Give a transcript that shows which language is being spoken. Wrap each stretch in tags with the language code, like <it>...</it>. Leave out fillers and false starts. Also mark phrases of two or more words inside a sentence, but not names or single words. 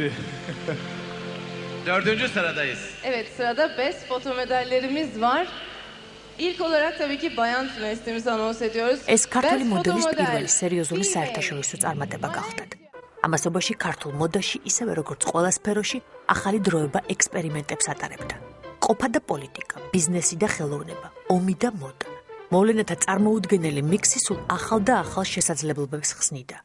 <tr>Dördüncü sıradayız. Evet, sırada Best Foto medallerimiz var. İlk olarak tabii ki bayan finalistimizi anons ediyoruz.</tr> <ka>ეს ქართული მოდელის პირველი სერიოზული საერთაშორისო წარმატება გახდათ. ამასობაში ქართულ მოდაში, ისევე როგორც ყველა სფეროში, ახალი დროება ექსპერიმენტებს ატარებდა. ყოფა და პოლიტიკა, ბიზნესი და ხელოვნება, ომი და მოდა. მოვლენათა წარმოუდგენელი მიქსი სულ ახალ და ახალ შესაძლებლობებს ხსნიდა.</ka>